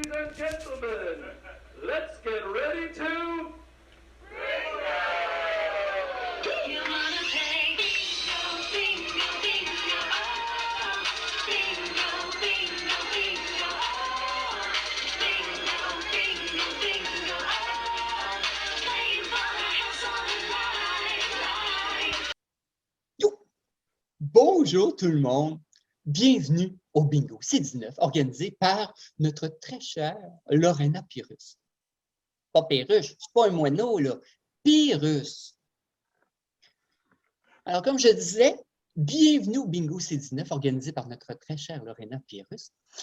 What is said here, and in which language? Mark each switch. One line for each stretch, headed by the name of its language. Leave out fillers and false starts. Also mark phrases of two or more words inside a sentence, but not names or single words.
English: and gentlemen, let's get ready to... You wanna play bingo, bingo, bingo, oh. Bingo, bingo, bingo, oh. Bingo, bingo, bingo, oh. Playing for the house all night.
French: Yo! Bonjour tout le monde! Bienvenue au Bingo C19, organisé par notre très chère Lorena Pyrrhus. Pas Pyrrhus, c'est pas un moineau, là. Pyrrhus. Alors, comme je disais, bienvenue au Bingo C19, organisé par notre très chère Lorena Pyrrhus.